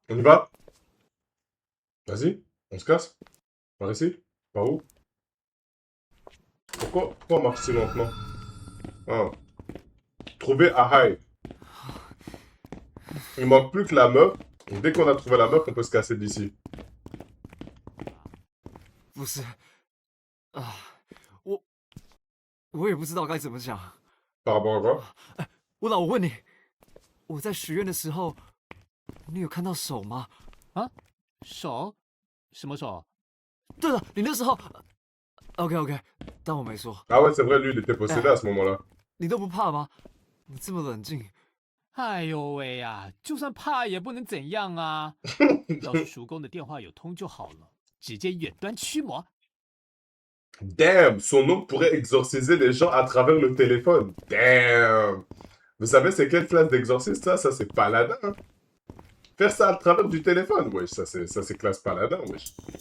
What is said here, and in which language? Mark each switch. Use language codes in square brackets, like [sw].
[fr] On y va? Vas-y, on se casse. Par ici? Par où? Pourquoi on marche si lentement? Ah. Trouver Ahai. Il manque plus que la meuf. Et dès qu'on a trouvé la meuf, on peut se casser d'ici. [zh] 不是啊，我也不知道该怎么讲。 [fr] Par rapport à quoi? [zh] 乌老，我问你，我在许愿的时候，你有看到手吗？啊？手？什么手？对了，你那时候，OK， 当我没说。 [fr] Ah ouais, c'est vrai, lui, il était possédé à ce moment-là. [zh] 你都不怕吗？你这么冷静。哎呦喂呀，就算怕也不能怎样啊！要是叔公的电话有通就好了，直接远端驱魔。 [fr] Damn, son nom pourrait exorciser les gens à travers le téléphone. Damn. Vous savez c'est quelle classe d'exorciste ça? Ça c'est paladin. Hein. Faire ça à travers du téléphone, wesh, ça c'est classe paladin, wesh.